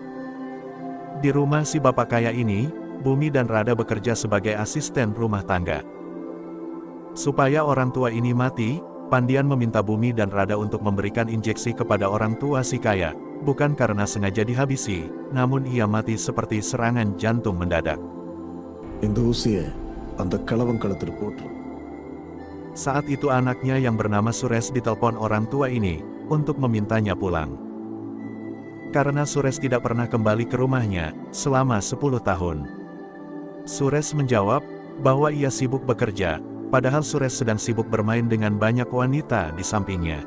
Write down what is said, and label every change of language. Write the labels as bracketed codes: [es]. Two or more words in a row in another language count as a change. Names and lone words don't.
[id] Di rumah si bapak kaya ini, Bumi dan Rada bekerja sebagai asisten rumah tangga. Supaya orang tua ini mati, Pandian meminta Bumi dan Rada untuk memberikan injeksi kepada orang tua si kaya, bukan karena sengaja dihabisi, namun ia mati seperti serangan jantung mendadak. [ta] இந்த ஊசியை அந்த கிழவன் கழுத்தில் போட்டு. [id] Saat itu anaknya yang bernama Sures ditelepon orang tua ini, untuk memintanya pulang. Karena Sures tidak pernah kembali ke rumahnya, selama 10 tahun. Sures menjawab, bahwa ia sibuk bekerja, padahal Sures sedang sibuk bermain dengan banyak wanita di sampingnya.